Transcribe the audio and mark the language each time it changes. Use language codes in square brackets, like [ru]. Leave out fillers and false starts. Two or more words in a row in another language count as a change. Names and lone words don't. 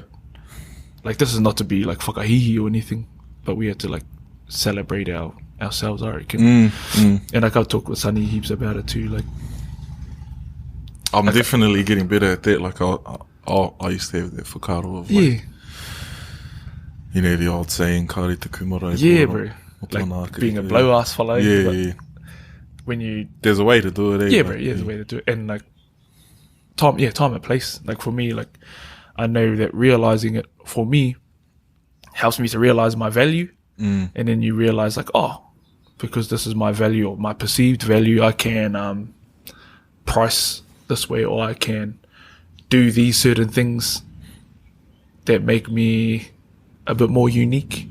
[en] Like, this is not to be like whakahihi or anything, but we had to like celebrate ourselves, I reckon. And like I've talked with Sunny heaps about it too. Like, I'm definitely getting better at that. Like I used to have that whakaro of like, you know, the old saying, [mi] kare te kumara. [en] Bro. Like being a blow-ass fellow. When you... There's a way to do it, bro, there's a way to do it. And like, time and place. Like for me, like, I know that realizing it for me helps me to realize my value. And then you realize like, oh, because this is my value or my perceived value, I can price this way, or I can do these certain things that make me a bit more unique.